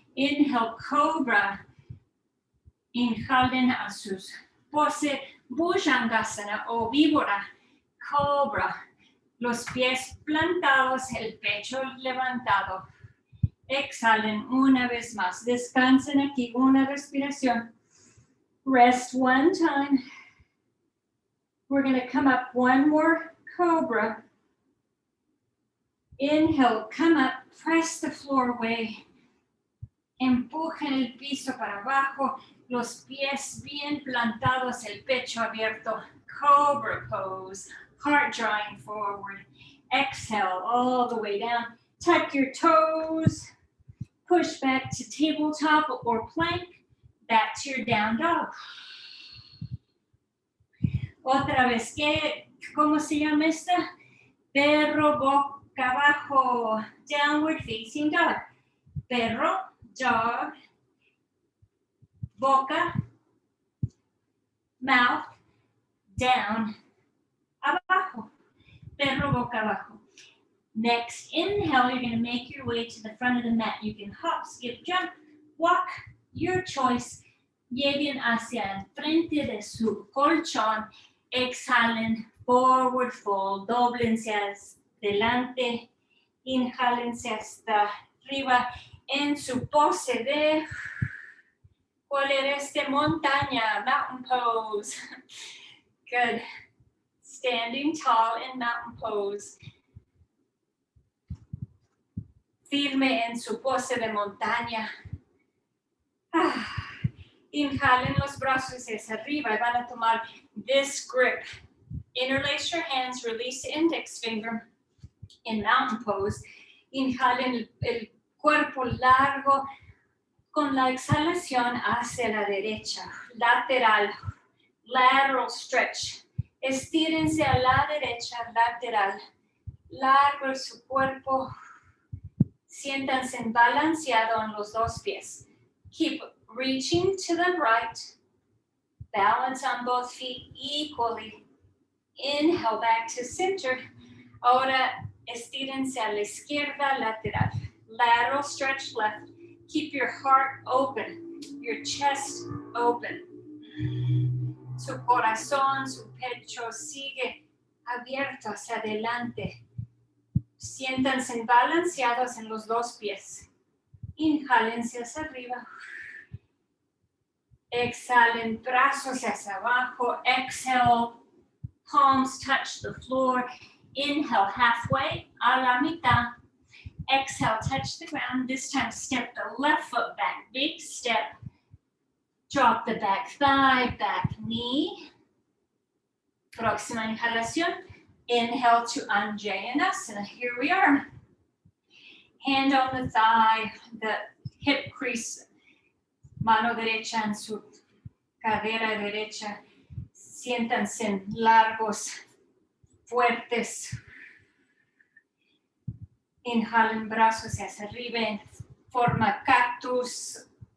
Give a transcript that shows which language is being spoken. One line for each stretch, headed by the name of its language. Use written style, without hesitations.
English: Inhale,
Spanish: cobra. Inhalen a sus pose Bhujangasana o víbora. Cobra. Los pies plantados, el pecho levantado. Exhalen una vez más. Descansen aquí una respiración.
English: Rest one time. We're going to come up one more cobra. Inhale, come up, press the floor away.
Spanish: Empujen el piso para abajo, los pies bien plantados, el pecho abierto.
English: Cobra pose, heart drawing forward. Exhale all the way down. Tuck your toes. Push back to tabletop or plank. Back to your down dog.
Spanish: Otra vez, ¿cómo se llama esta? Perro
English: abajo, downward facing dog. Perro, dog, boca, mouth, down, abajo.
Spanish: Perro, boca, abajo.
English: Next inhale, you're going to make your way to the front of the mat. You can hop, skip, jump, walk, your choice.
Spanish: Lleguen hacia el frente de su colchón. Exhalen,
English: forward fold,
Spanish: doblense hacia adelante. Inhálense hasta arriba en su pose de, ¿cuál era este?
English: Montaña, mountain pose. Good. Standing tall in mountain pose.
Spanish: Firme en su pose de montaña. Inhalen los brazos hacia arriba y van a tomar
English: this grip. Interlace your hands, release the index finger in mountain pose.
Spanish: Inhalen el cuerpo largo con la exhalación hacia la derecha. Lateral,
English: lateral stretch.
Spanish: Estírense a la derecha, lateral. Largo su cuerpo. Siéntanse balanceado en los dos pies.
English: Keep reaching to the right. Balance on both feet equally. Inhale back to center.
Spanish: Ahora estírense a la izquierda, lateral.
English: Lateral stretch left. Keep your heart open, your chest open.
Spanish: Su corazón, su pecho sigue abierto hacia adelante. Siéntanse balanceados en los dos pies. Inhálense hacia arriba. Exhalen, brazos hacia abajo.
English: Exhale, palms touch the floor. Inhale, halfway,
Spanish: a la mitad.
English: Exhale, touch the ground. This time, step the left foot back. Big step. Drop the back thigh, back knee.
Spanish: Próxima inhalación.
English: Inhale to Anjaneyasana. Here we are. Hand on the thigh, the hip crease.
Spanish: Mano derecha en su cadera derecha. Siéntanse largos, fuertes. Inhalen brazos hacia arriba en forma cactus.